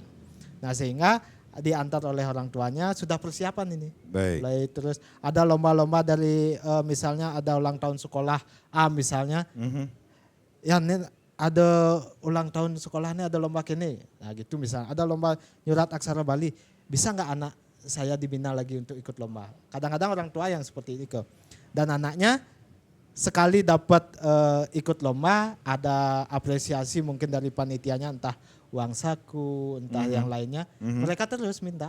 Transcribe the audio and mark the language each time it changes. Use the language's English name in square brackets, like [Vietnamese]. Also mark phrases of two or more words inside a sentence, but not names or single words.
[Indonesian] Nah, sehingga diantar oleh orang tuanya sudah persiapan ini. Baik. Mulai terus ada lomba-lomba dari misalnya ada ulang tahun sekolah A misalnya. Ya ini ada ulang tahun sekolahnya, ada lomba kini. Nah gitu misalnya, ada lomba nyurat aksara Bali. Bisa nggak anak saya dibina lagi untuk ikut lomba? Kadang-kadang orang tua yang seperti itu. Dan anaknya sekali dapat ikut lomba, ada apresiasi mungkin dari panitianya, entah uang saku, entah yang lainnya, mereka terus minta.